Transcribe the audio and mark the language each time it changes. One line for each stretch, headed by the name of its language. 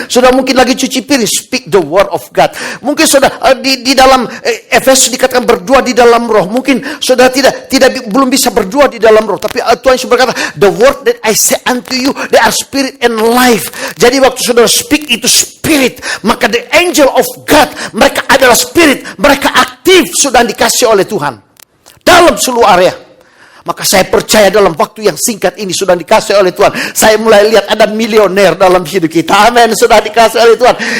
Indonesian: Sudah mungkin lagi cuci piring,
English: speak the word of God.
Indonesian: Mungkin sudah di dalam Efesus dikatakan berdoa di dalam roh. Mungkin sudah belum bisa berdoa di dalam roh. Tapi Tuhan Yesus berkata,
English: the word that I say unto you, they are spirit and life.
Indonesian: Jadi waktu saudara speak itu spirit, maka
English: the angel of God,
Indonesian: mereka adalah spirit. Mereka aktif, sudah dikasih oleh Tuhan. Dalam seluruh area. Maka saya percaya dalam waktu yang singkat ini sudah dikasih oleh Tuhan. Saya mulai lihat ada milioner dalam hidup kita. Amin. Sudah dikasih oleh Tuhan.